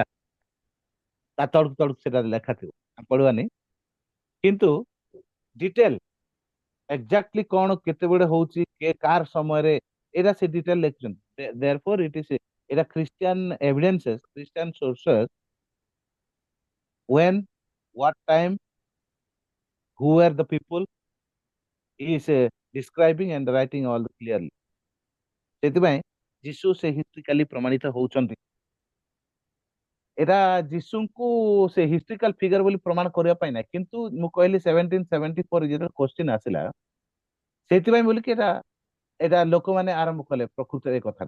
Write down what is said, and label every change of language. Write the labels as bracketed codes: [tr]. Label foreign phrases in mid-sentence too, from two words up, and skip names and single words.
[or] ତା ତଳକୁ ତଳକୁ ସେଟା ଲେଖା ଥିବ, ଆମେ ପଢିବାନି। କିନ୍ତୁ [en] detail exactly [or] କଣ କେତେବେଳେ ହଉଛି କାର ସମୟରେ ଏଇଟା ସେ ଡିଟେଲ ଲେଖୁଛନ୍ତି। [en] therefore it is ଏଇଟା Christian evidences, Christian sources, when, what time, who were the people, he is describing and writing all clearly. [or] ସେଥିପାଇଁ ଯୀଶୁ ସେ ହିଷ୍ଟ୍ରିକାଲି ପ୍ରମାଣିତ ହଉଛନ୍ତି। ଏଟା ଯୀଶୁଙ୍କୁ ସେ [en] historical figure [or] ବୋଲି ପ୍ରମାଣ କରିବା ପାଇଁ ନାହିଁ, କିନ୍ତୁ ମୁଁ କହିଲି 1774 ଯେତେବେଳେ କ୍ୱେଶ୍ଚିନ୍ ଆସିଲା, ସେଇଥିପାଇଁ ବୋଲିକି ଏଟା ଏଟା ଲୋକମାନେ ଆରମ୍ଭ କଲେ ପ୍ରକୃତରେ ଏ କଥାଟା।